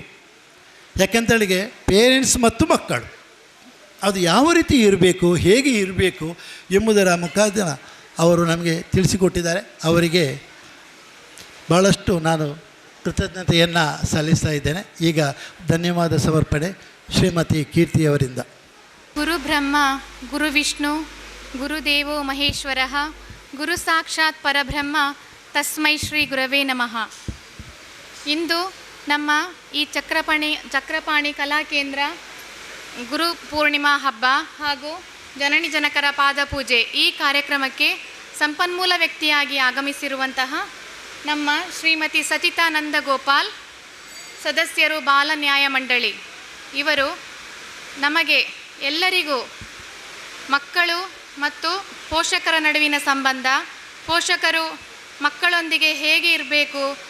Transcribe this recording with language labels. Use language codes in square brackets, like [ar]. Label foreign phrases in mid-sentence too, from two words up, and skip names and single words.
[kn] ಯಾಕೆಂತೇಳಿಗೆ ಪೇರೆಂಟ್ಸ್ ಮತ್ತು ಮಕ್ಕಳು ಅದು ಯಾವ ರೀತಿ ಇರಬೇಕು, ಹೇಗೆ ಇರಬೇಕು ಎಂಬುದರ ಮುಖಾಂತರ ಅವರು ನಮಗೆ ತಿಳಿಸಿಕೊಟ್ಟಿದ್ದಾರೆ. ಅವರಿಗೆ ಭಾಳಷ್ಟು ನಾನು ಕೃತಜ್ಞತೆಯನ್ನು ಸಲ್ಲಿಸ್ತಾ ಇದ್ದೇನೆ. ಈಗ ಧನ್ಯವಾದ ಸಮರ್ಪಣೆ ಶ್ರೀಮತಿ ಕೀರ್ತಿಯವರಿಂದ. [sa] ಗುರು ಬ್ರಹ್ಮ ಗುರು ವಿಷ್ಣು ಗುರುದೇವೋ ಮಹೇಶ್ವರ ಗುರು ಸಾಕ್ಷಾತ್ ಪರಬ್ರಹ್ಮ ತಸ್ಮೈ ಶ್ರೀ ಗುರವೇ ನಮಃ. [kn] ಇಂದು ನಮ್ಮ ಈ ಚಕ್ರಪಾಣಿ ಕಲಾಕೇಂದ್ರ ಗುರು ಪೂರ್ಣಿಮಾ ಹಬ್ಬ ಹಾಗೂ ಜನನಿ ಜನಕರ ಪಾದಪೂಜೆ ಈ ಕಾರ್ಯಕ್ರಮಕ್ಕೆ ಸಂಪನ್ಮೂಲ ವ್ಯಕ್ತಿಯಾಗಿ ಆಗಮಿಸಿರುವಂತಹ ನಮ್ಮ ಶ್ರೀಮತಿ ಸಚಿತಾ ನಂದಗೋಪಾಲ್, ಸದಸ್ಯರು ಬಾಲ ನ್ಯಾಯ ಮಂಡಳಿ, ಇವರು ನಮಗೆ ಎಲ್ಲರಿಗೂ ಮಕ್ಕಳು ಮತ್ತು ಪೋಷಕರ ನಡುವಿನ ಸಂಬಂಧ, ಪೋಷಕರು ಮಕ್ಕಳೊಂದಿಗೆ ಹೇಗೆ ಇರಬೇಕು,